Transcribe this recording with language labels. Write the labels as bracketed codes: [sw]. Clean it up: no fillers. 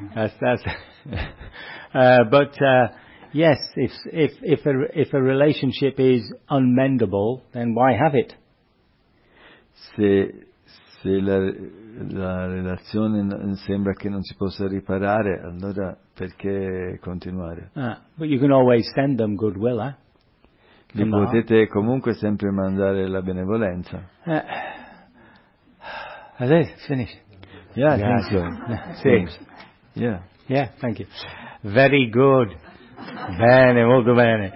[en] That's yes, if a relationship is unmendable, then why have it? [it] Se la relazione sembra che non si possa riparare, allora perché continuare? [en] Ah, but you can always send them goodwill, eh? [it] Li potete comunque sempre mandare la benevolenza. [en] Is it finished? Yeah, yeah. Thank you. Thanks. Yeah. Yeah, thank you. Very good. [it] Bene, molto bene.